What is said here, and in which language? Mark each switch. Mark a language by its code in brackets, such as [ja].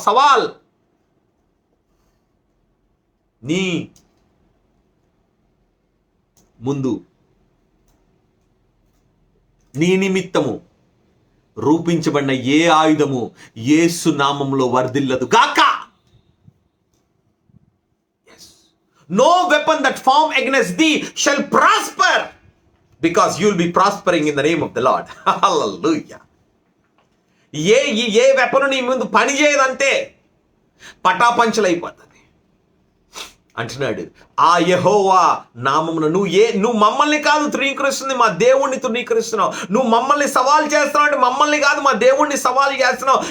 [te] సవాల్ నీ ముందు నీ నిమిత్తము రూపించబడిన ఏ ఆయుధము యేసు నామములో వర్ధిల్లదు గాక. [en] No weapon that form against thee shall prosper, because you will be prospering in the name of the Lord. Hallelujah. [te] ఏ weapon నీ ముందు పని చేయదంతే, పటాపంచలైపోతుంది అంటున్నాడు. ఆ యెహోవా నామమున నువ్వు మమ్మల్ని కాదు తృణీకరిస్తుంది, మా దేవుణ్ణి తృణీకరిస్తున్నావు. నువ్వు మమ్మల్ని సవాల్ చేస్తున్నావు అంటే మమ్మల్ని కాదు మా దేవుణ్ణి సవాల్ చేస్తున్నావు.